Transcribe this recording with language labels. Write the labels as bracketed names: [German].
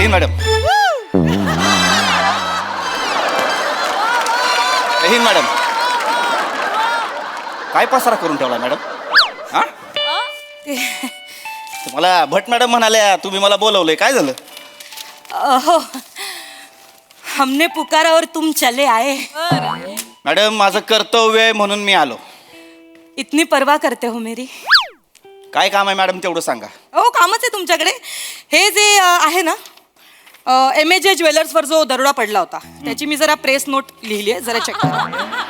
[Marathi] हे मॅडम, हे मॅडम, काय पसारा करून ठेवला मॅडम? हा, तुम्हाला भट मॅडम म्हणाल्या, तुम्ही मला बोलवलंय, काय झालं? [Hindi] हो, हमने पुकारा और तुम चले आए. [Marathi] मॅडम, माझं कर्तव्य आहे म्हणून मी आलो. [Hindi] इतनी परवाह करते हो मेरी. [Marathi] काय काम आहे मॅडम तेवढं सांगा. हो, कामच आहे तुमच्याकडे. हे जे आहे ना, MAJ ज्वेलर्सवर जो दरोडा पडला होता त्याची मी जरा प्रेस नोट लिहिली आहे, जरा चेक करा.